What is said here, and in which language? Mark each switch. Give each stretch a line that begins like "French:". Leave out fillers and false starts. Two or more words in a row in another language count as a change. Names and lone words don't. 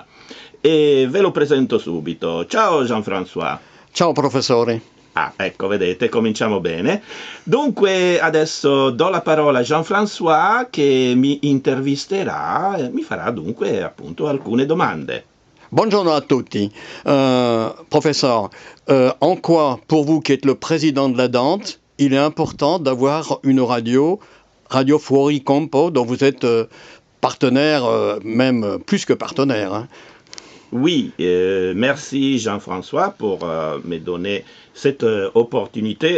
Italian: E ve lo presento subito. Ciao Jean-François. Ciao professore. Ah, ecco, vedete, cominciamo bene. Dunque, adesso do la parola a Jean-François che mi intervisterà e mi farà dunque appunto alcune domande. Buongiorno a tutti.
French: Professeur, en quoi, pour vous qui êtes le président de la Dante, il est important d'avoir une Radio Fuoricampo, dont vous êtes partenaire, même plus que partenaire, hein. Oui, merci Jean-François pour me donner cette opportunité.